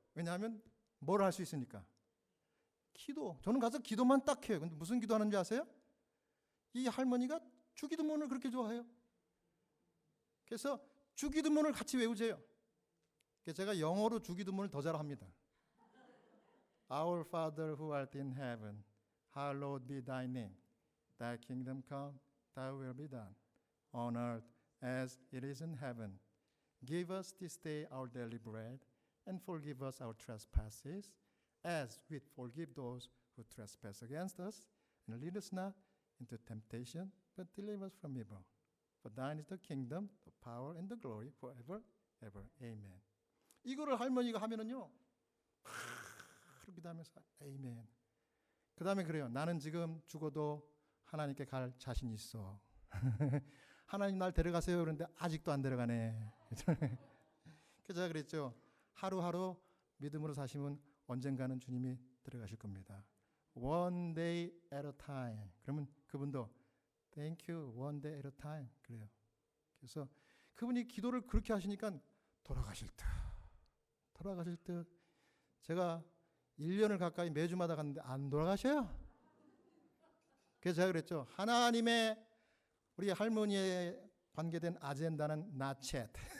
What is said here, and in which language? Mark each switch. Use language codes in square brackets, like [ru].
[ko] 왜냐하면 뭘 할 수 있으니까. 기도. 저는 가서 기도만 딱 해요. 근데 무슨 기도하는지 아세요? 이 할머니가 주기도문을 그렇게 좋아해요. 그래서 주기도문을 같이 외우세요. 그래서 제가 영어로 주기도문을 더 잘합니다. [en] Our Father who art in heaven, hallowed be thy name. Thy kingdom come, thy will be done, on earth as it is in heaven. Give us this day our daily bread, and forgive us our trespasses, as we forgive those who trespass against us. And lead us not into temptation, but deliver us from evil. For thine is the kingdom, the power, and the glory forever, ever. Amen. [ko] 이거를 할머니가 하면은요, 기도하면서 아멘. 그 다음에 그래요. 나는 지금 죽어도 하나님께 갈 자신 있어. 하나님 날 데려가세요. 그런데 아직도 안 데려가네. 그래서 제가 그랬죠. 하루하루 믿음으로 사시면 언젠가는 주님이 데려가실 겁니다. [en] One day at a time. [ko] 그러면 그분도 [en] Thank you, one day at a time. [ko] 그래요. 그래서 그분이 기도를 그렇게 하시니까 돌아가실 듯 제가 1년을 가까이 매주마다 갔는데 안 돌아가셔요. 그래서 제가 그랬죠. 하나님의 우리 할머니에 관계된 아젠다는 [en] not yet.